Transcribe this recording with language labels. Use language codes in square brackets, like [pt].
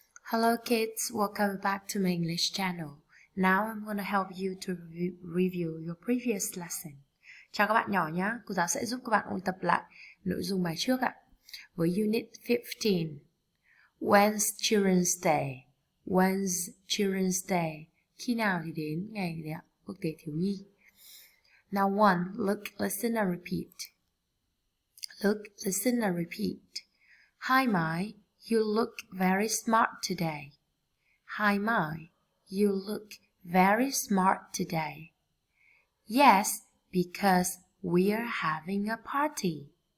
[en] Hello kids, welcome back to my English channel. Now I'm going to help you to review your previous lesson. [vi] Chào các bạn nhỏ nhé, cô giáo sẽ giúp các bạn ôn tập lại nội dung bài trước ạ. [en] Với Unit 15, When's Children's Day? When's Children's Day? [vi] Khi nào thì đến ngày đấy ạ, Quốc tế thiếu nhi. [en] Now one, look, listen and repeat. Look, listen and repeat. Hi Mai, you look very smart today. Hi Mai, you look very smart today. Yes, because we're having a party.